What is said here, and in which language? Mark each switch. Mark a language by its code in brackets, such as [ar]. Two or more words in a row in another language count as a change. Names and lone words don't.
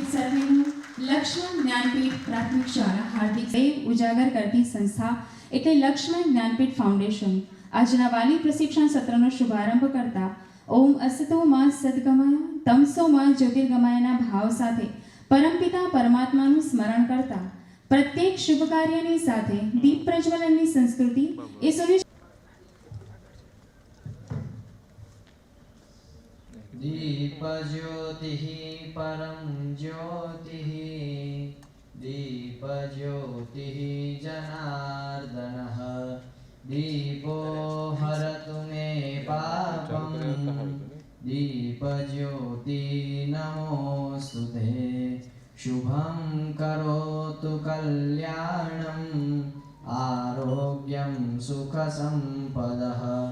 [gu] વિદ્યાર્થીનું લક્ષ્મણ જ્ઞાનપીઠ પ્રાથમિક શાળા હાર્દિક સેવ ઉજાગર કરતી સંસ્થા એટલે લક્ષ્મણ જ્ઞાનપીઠ ફાઉન્ડેશન આજના વાલી પ્રશિક્ષણ સત્રનો શુભારંભ કરતા [sa] ઓમ અસતો માં સદગમય તમસો માં [gu] જ્યોતિર્ગમયના ભાવ સાથે પરમપિતા પરમાત્માનું સ્મરણ કરતા પ્રત્યેક શુભ કાર્યની સાથે દીપ પ્રજ્વલનની સંસ્કૃતિ એ સુનિશ્ચિત [sa] दीप ज्योतिः परं ज्योतिः दीप ज्योतिः जनार्दनः दीपो हरतु मे पापं दीप ज्योति नमोऽस्तु ते शुभं करोतु कल्याणं आरोग्यं सुखसम्पदः